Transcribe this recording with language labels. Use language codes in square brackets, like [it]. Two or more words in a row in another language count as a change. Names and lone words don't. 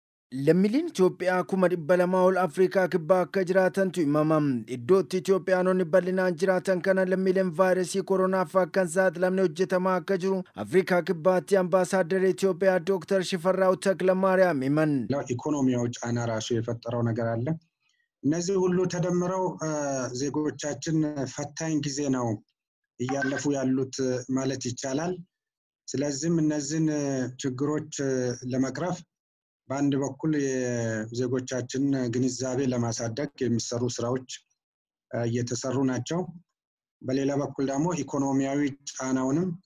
[om] Lammiileen Itoophiyaa kuma dhibba lamaa ol Afrikaa kibbaa akka jiraatantu himamam. Iddootti Itoophiyaanonni bal'inaan jiraatan kana lammiileen vaayirasii koronaaf akka hin saaxilamne hojjetamaa akka jiru Afrikaa kibbaatti [am] አምባሳደር ኢትዮጵያ ዶክተር ሽፈራው ተክለማርያም ይመን ኢኮኖሚያው ጫና ራሱ የፈጠረው ነገር አለ። እነዚህ ሁሉ ተደምረው ዜጎቻችን ፈታኝ ጊዜ ነው እያለፉ ያሉት ማለት ይቻላል። ስለዚህም እነዚህን ችግሮች ለመቅረፍ በአንድ በኩል የዜጎቻችን ግንዛቤ ለማሳደግ የሚሰሩ ስራዎች እየተሰሩ ናቸው። በሌላ በኩል ደግሞ ኢኮኖሚያዊ ጫናውንም